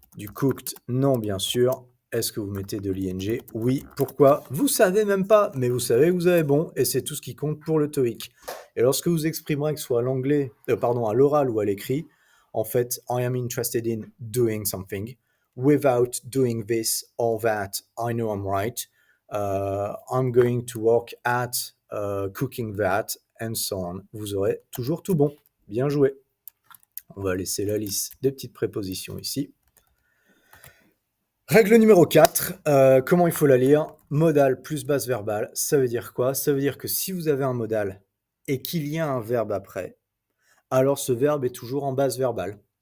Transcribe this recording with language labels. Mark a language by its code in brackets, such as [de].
[fr] Du cooked, non, bien sûr. Est-ce que vous mettez de l'ing? Oui. Pourquoi? Vous savez même pas, mais vous savez que vous avez bon, et c'est tout ce qui compte pour le TOEIC. Et lorsque vous exprimerez, que ce soit à l'anglais, à l'oral ou à l'écrit, en fait, [en] I am interested in doing something. Without doing this or that, I know I'm right. I'm going to work at cooking that, and so on. [fr] Vous aurez toujours tout bon. Bien joué. On va laisser la liste des petites prépositions ici. Règle numéro 4, comment il faut la lire? Modal plus base verbale, ça veut dire quoi? Ça veut dire que si vous avez un modal et qu'il y a un verbe après, alors ce verbe est toujours en base verbale.